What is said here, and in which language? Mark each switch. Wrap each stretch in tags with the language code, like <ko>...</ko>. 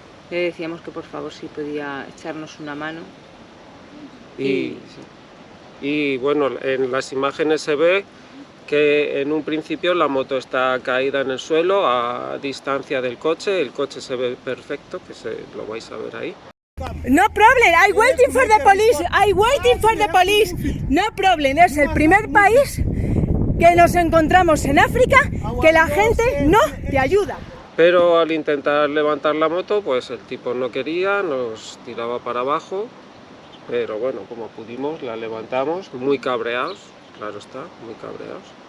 <es>Le decíamos que por favor si podía echarnos una mano. Y bueno, en las imágenes se ve que en un principio la moto está caída en el suelo a distancia del coche, el coche se ve perfecto, que lo vais a ver ahí.</es> <en>No problem, I'm waiting for the police, I'm waiting for the police. No problem,</en> <es>es el primer país que nos encontramos en África que la gente no te ayuda. Pero al intentar levantar la moto, pues el tipo no quería, nos tiraba para abajo, pero bueno, como pudimos la levantamos, muy cabreados, claro está, muy cabreados.</es>